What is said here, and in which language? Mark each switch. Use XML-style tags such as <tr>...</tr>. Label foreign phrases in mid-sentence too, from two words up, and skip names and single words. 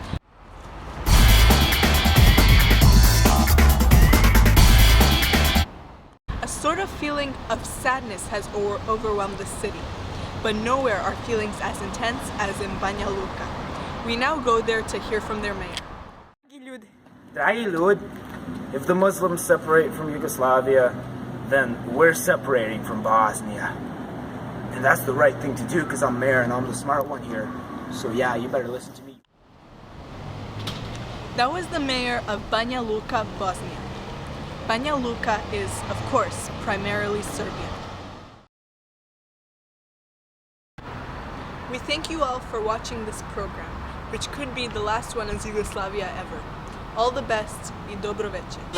<en>A sort of feeling of sadness has overwhelmed the city, but nowhere are feelings as intense as in Banja Luka. We now go there to hear from their mayor.</en> <sr>Dragi ljudi,</sr> <en>if the Muslims separate from Yugoslavia, then we're separating from Bosnia. And that's the right thing to do because I'm mayor and I'm the smart one here. So yeah, you better listen to me. That was the mayor of Banja Luka, Bosnia. Banja Luka is, of course, primarily Serbian. We thank you all for watching this program, which could be the last one in Yugoslavia ever. All the best</en> <sr>I dobro veče.</sr>